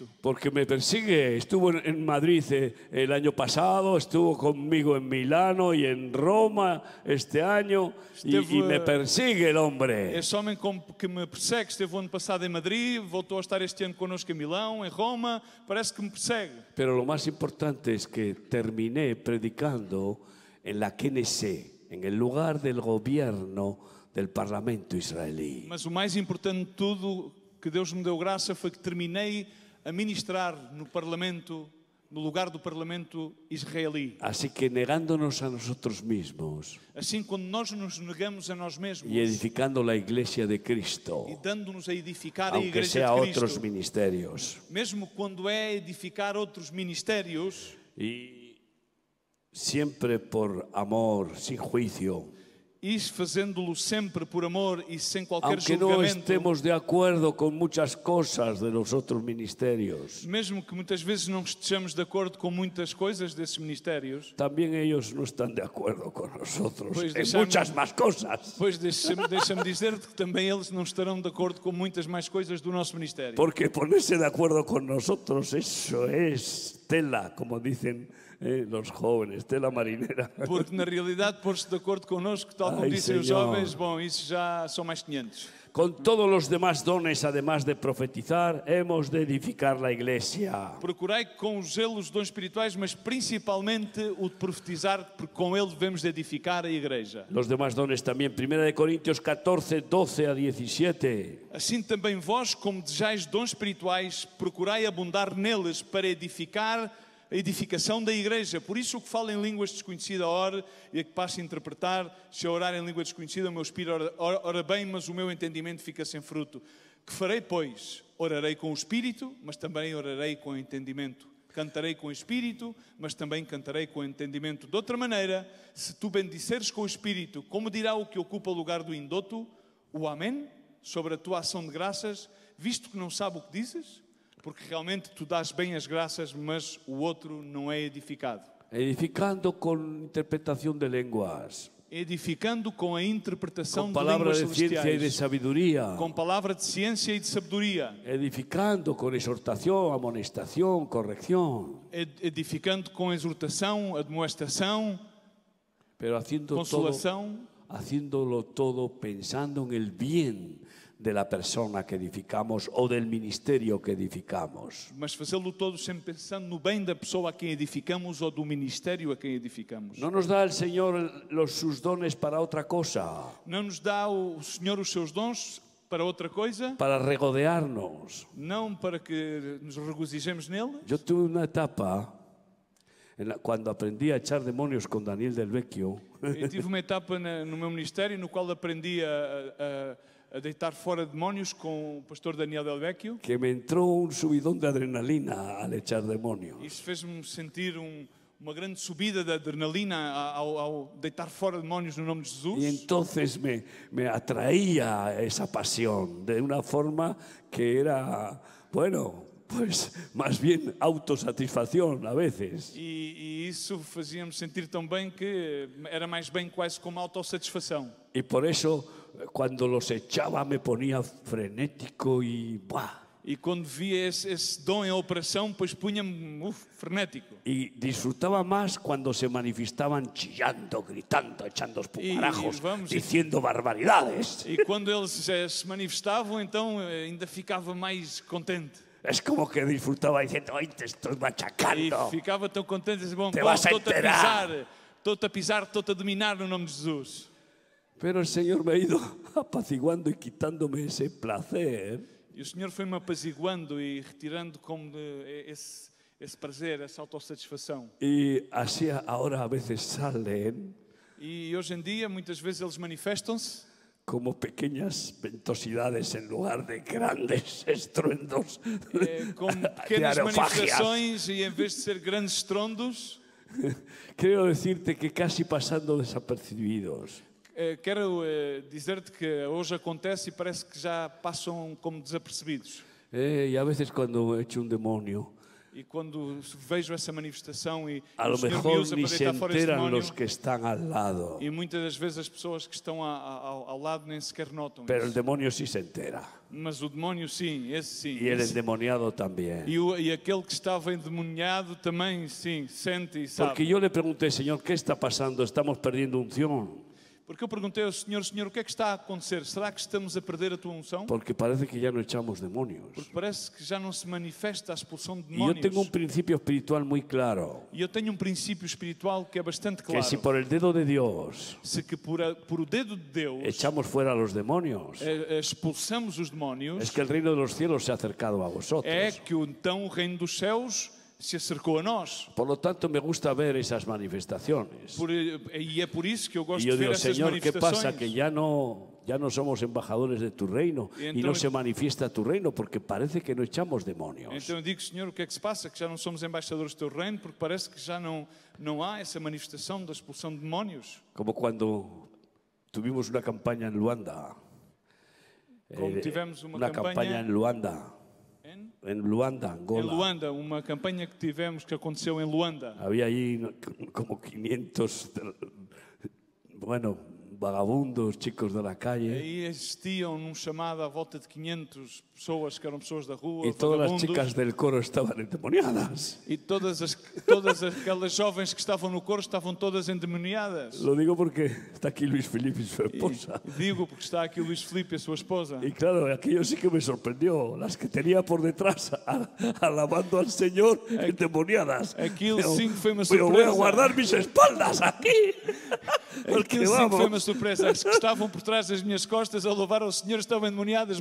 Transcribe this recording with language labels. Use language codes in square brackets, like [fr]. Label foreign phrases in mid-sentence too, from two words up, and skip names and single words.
[es] Porque me persigue. Estuvo en Madrid el año pasado, estuvo conmigo en Milano y en Roma este año y me persigue el hombre. [pt] Esse homem que me persegue esteve o ano passado em Madrid, voltou a estar este ano connosco em Milão, em Roma, parece que me persegue. [es] Pero lo más importante es que terminé predicando en la Knesset, en el lugar del gobierno del Parlamento israelí. [pt] Mas o mais importante de tudo que Deus me deu graça foi que terminei a ministrar no Parlamento, no lugar do Parlamento israelí. [es] Así que negándonos a nosotros mismos [pt] Assim, quando nós nos negamos a nós mesmos [es] y edificando la iglesia de Cristo, [pt] e dando-nos a edificar a [es] aunque [pt] Igreja [es] sea [pt] de [es] otros [pt] Cristo, [es] ministerios, [pt] mesmo quando é edificar outros ministérios, [es] y siempre por amor, sin juicio, [pt] e fazendo-lo sempre por amor e sem qualquer [es] aunque no [pt] julgamento, [es] estemos de acuerdo con muchas cosas de los otros ministerios, [pt] mesmo que muitas vezes não estejamos de acordo com muitas coisas desses ministérios, [es] también ellos no están de acuerdo con nosotros Pues en [pt] deixamos- [es] muchas más cosas. [pt] pois deixa-me dizer-te que também eles não estarão de acordo com muitas mais coisas do nosso ministério. [es] Porque ponerse de acuerdo con nosotros, eso es tela, como dicen los jóvenes, tela marinera. [pt] Porque na realidade pôr-se de acordo connosco, tal como Ai, dizem os Senhor. jovens, bom, isso já são mais 500. [es] Con todos los demás dones, además de profetizar, hemos de edificar la iglesia. [pt] Procurai com os zelos dons espirituais, mas principalmente o de profetizar, porque com ele devemos de edificar a igreja. [es] Los demás dones también. 1 Corintios 14, 12 a 17. [pt] Assim também vós, como desejais dons espirituais, procurai abundar neles para edificar a edificação da igreja. Por isso o que fala em línguas desconhecidas ora e a que passe a interpretar, se eu orar em língua desconhecida, o meu espírito ora bem, mas o meu entendimento fica sem fruto. Que farei, pois? Orarei com o espírito, mas também orarei com o entendimento. Cantarei com o espírito, mas também cantarei com o entendimento. De outra maneira, se tu bendisseres com o espírito, como dirá o que ocupa o lugar do indoto, o amém, sobre a tua ação de graças, visto que não sabe o que dizes? Porque realmente tu dás bem as graças, mas o outro não é edificado. [es] edificando con interpretación de lenguas, [pt] edificando com a interpretação [es] con [pt] de [es] palabra [pt] línguas [es] de ciencia y de [pt] celestiais, [es] sabiduría, [pt] com palavra de ciência e de sabedoria, [es] edificando con exhortación, amonestación, corrección, [pt] edificando com exortação, admoestação, [es] pero [pt] consolação, [es] haciéndolo todo pensando en el bien de la persona que edificamos o del ministerio que edificamos. [pt] mas fazê-lo todo sempre pensando no bem da pessoa a quem edificamos ou do ministério a quem edificamos. [es] No nos da el Señor sus dones para otra cosa, [pt] Não nos dá o Senhor os seus dons para outra coisa, [es] para regodearnos. [pt] não para que nos regozijemos nele. [es] Yo tuve una etapa cuando aprendí a echar demonios con Daniel del Vecchio, [pt] Eu tive uma etapa no meu ministério no qual aprendi a deitar fora demónios com o pastor Daniel Del Vecchio. [es] que me entró un subidón de adrenalina al echar demonios. [pt] Isso fez-me sentir uma grande subida de adrenalina ao deitar fora demónios no nome de Jesus. [es] Y entonces me atraía esa pasión de una forma que era, bueno, pues más bien autosatisfacción a veces. [pt] E isso fazia-me sentir tão bem que era mais bem quase como autossatisfação. [es] Y por eso cuando los echaba me ponía frenético y ¡buah! [pt] E quando via esse dom em operação, pois punha-me frenético. [es] Y disfrutaba más cuando se manifestaban chillando, gritando, echando espumarajos, diciendo barbaridades. [pt] E quando eles se manifestavam, então ainda ficava mais contente. [es] Es como que disfrutaba diciendo, ¡ay, te estoy [pt] E [es] machacando! [pt] ficava tão contente, dizia, bom, [es] Te vas a [pt] estou-te a pisar, estou-te a dominar no nome de Jesus. [es] Pero el Señor me ha ido apaciguando y quitándome ese placer. [pt] E o Senhor foi-me apaziguando e retirando como esse prazer, essa autossatisfação. [es] Y así ahora a veces salen [pt] E hoje em dia, muitas vezes eles manifestam-se [es] como pequeñas ventosidades en lugar de grandes estruendos [pt] como de pequenas aerofagias. manifestações e em vez de ser grandes estrondos. [es] Quiero decirte que casi pasando desapercibidos. [pt] Quero dizer-te que hoje acontece e parece que já passam como desapercebidos. [es] Y a veces cuando echo un demonio, [pt] E quando vejo essa manifestação e [es] a [pt] o [es] lo [pt] Senhor me [es] mejor [pt] usa [es] ni [pt] para [es] se [pt] deitar fora esse [es] enteran [pt] demónio, [es] los que están al lado, [pt] e muitas das vezes as pessoas que estão ao lado nem sequer notam [es] pero el [pt] isso. [es] demonio sí se entera. [pt] Mas o demónio sim, esse sim. [es] Y el [pt] Esse. [es] endemoniado también. [pt] E aquele que estava endemoniado também sim, sente e sabe. [es] Porque yo le pregunté, Señor, ¿qué está pasando? Estamos perdiendo unción. [pt] Porque eu perguntei ao Senhor, Senhor, o que é que está a acontecer? Será que estamos a perder a tua unção? [es] Porque parece que ya no echamos demonios. [pt] Porque parece que já não se manifesta a expulsão de [es] Y yo [pt] demónios. [es] tengo un principio espiritual muy claro. [pt] E eu tenho um princípio espiritual que é bastante [es] Que [pt] claro. [es] si por el dedo de Dios [pt] Se que por o dedo de Deus [es] echamos fuera a los demonios, [pt] expulsamos os demónios, [es] es que el reino de los cielos se ha acercado a vosotros. [pt] é que então o reino dos céus se acercou a nós. [es] Por lo tanto, me gusta ver esas manifestaciones. [pt] E é por isso que eu [es] Y [pt] gosto [es] yo [pt] de ver [es] digo, [pt] essas [es] Señor, ¿qué pasa? [pt] manifestações. [es] Que ya no somos embajadores de tu reino y no se manifiesta tu reino porque parece que no echamos demonios. [pt] Então eu digo, Senhor, o que é que se passa? Que já não somos embaixadores do teu reino, porque parece que já não há essa manifestação da expulsão de demónios. [es] Como cuando tuvimos una campaña en Luanda. [pt] Como tivemos [es] Una campaña en Luanda. En Luanda, [pt] Em [es] Angola. [pt] Luanda, uma campanha que tivemos que aconteceu em Luanda. [es] Había allí como 500, bueno, vagabundos, chicos de la calle. [pt] Aí existiam num chamado à volta de 500 pessoas que eram pessoas da rua, [es] Y todas las [pt] vagabundos, [es] chicas del coro estaban endemoniadas. [pt] e todas aquelas jovens que estavam no coro estavam todas endemoniadas. [es] Lo digo porque está aquí Luis Felipe y su [pt] E [es] esposa. [pt] digo porque está aqui o Luís Filipe e a sua esposa. [es] Y claro, aquello sí que me sorprendió. Las que tenía por detrás alabando al Señor endemoniadas. [pt] Aquilo sim que foi uma [es] Pero voy a [pt] surpresa. [es] guardar mis espaldas aquí. [pt] Porque Aquilo sim que foi uma [es] vamos, [pt] surpresa. As que estavam por trás das minhas costas a louvar ao Senhor estavam endemoniadas.